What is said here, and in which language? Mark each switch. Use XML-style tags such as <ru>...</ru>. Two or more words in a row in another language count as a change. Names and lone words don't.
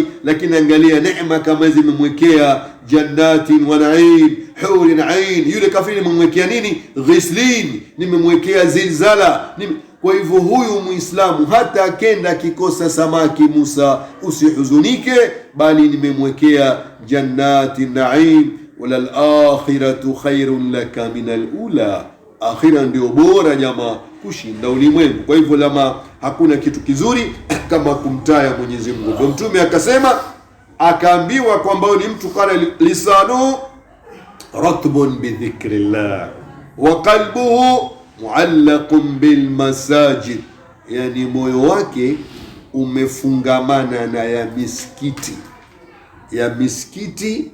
<sw>Lakini angalia neema kama hizi nimemwekea,</sw> <ar>جنات و نعيم، حور عين.</ar> <sw>Yule kafiri nimemwekea nini? Ghislin, nimemwekea zilzala. Kwa hivyo huyu Muislamu hata akenda kikosa samaki, Musa usihuzunike, bali nimemwekea</sw> <ar>جنات نعيم, وللآخرة خير لك من الأولى.</ar> <sw>Akhira ndio bora jamaa kushinda ulimwengu. Kwa hivyo lama hakuna kitu kizuri kama kumtaya Mwenyezi Mungu. Ndio mtume akasema, akaambiwa kwamba ni mtu</sw> <ar>كان لسانه رطب بذكر الله و قلبه معلق بالمساجد,</ar> <sw>yani moyo wake umefungamana na ya misikiti.</sw>